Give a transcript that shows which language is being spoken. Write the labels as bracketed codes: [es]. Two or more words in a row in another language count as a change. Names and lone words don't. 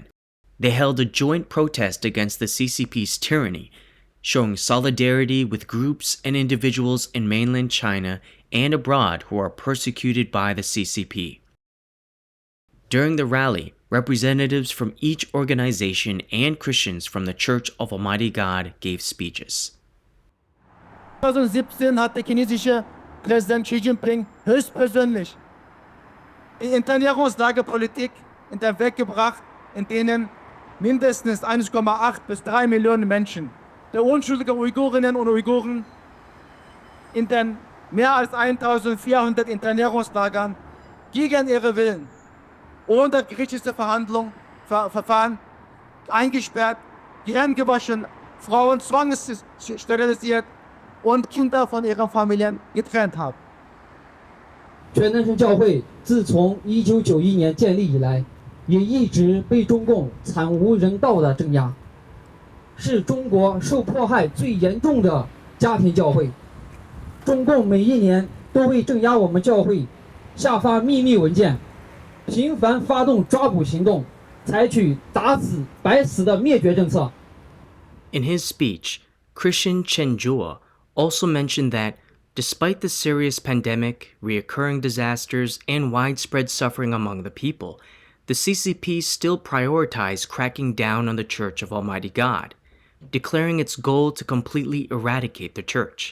[en] They held a joint protest against the CCP's tyranny, showing solidarity with groups and individuals in mainland China and abroad who are persecuted by the CCP. During the rally, representatives from each organization and Christians from the Church of Almighty God gave speeches. [de] 2017 hat der chinesische Präsident Xi Jinping höchstpersönlich die Internierungslagerpolitik in den Weg gebracht, in denen mindestens 1,8 bis 3 Millionen Menschen, der unschuldige Uigurinnen und Uiguren, in den mehr als 1400 Internierungslagern gegen ihre Willen, ohne gerichtliche Verfahren, eingesperrt, gehirngewaschen, Frauen zwangssterilisiert und Kinder von ihren Familien getrennt haben. [zh] 全能神教会自从1991年建立以来，也一直被中共惨无人道的镇压，是中国受迫害最严重的家庭教会。中共每一年都会镇压我们教会，下发秘密文件，频繁发动抓捕行动，采取打死白死的灭绝政策。 [en] In his speech, Christian Chen Zhuo also mentioned that despite the serious pandemic, reoccurring disasters, and widespread suffering among the people, the CCP still prioritized cracking down on the Church of Almighty God, declaring its goal to completely eradicate the Church.